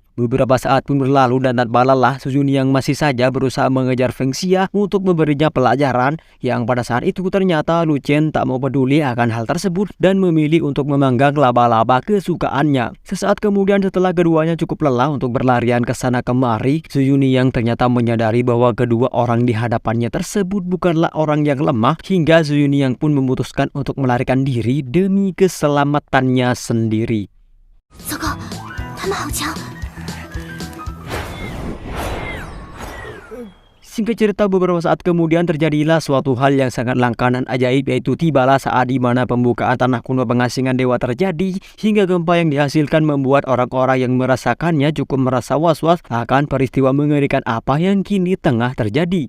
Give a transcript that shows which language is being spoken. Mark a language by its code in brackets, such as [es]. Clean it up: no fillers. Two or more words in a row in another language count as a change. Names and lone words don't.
[id] Beberapa saat pun berlalu dan tanpa lelah Zhu Yuniyang masih saja berusaha mengejar Feng Xia untuk memberinya pelajaran, yang pada saat itu ternyata Lu Chen tak mau peduli akan hal tersebut dan memilih untuk memanggang laba-laba kesukaannya. Sesaat kemudian setelah keduanya cukup lelah untuk berlarian ke sana kemari, Zhu Yuniyang ternyata menyadari bahwa kedua orang di hadapannya tersebut bukanlah orang yang lemah, hingga Zhu Yuniyang pun memutuskan untuk melarikan diri demi keselamatannya sendiri. [zh] 糟糕，他们好强！ [id] Singkat cerita, beberapa saat kemudian terjadilah suatu hal yang sangat langka dan ajaib, yaitu tibalah saat di mana pembukaan tanah kuno pengasingan dewa terjadi, hingga gempa yang dihasilkan membuat orang-orang yang merasakannya cukup merasa was-was akan peristiwa mengerikan apa yang kini tengah terjadi.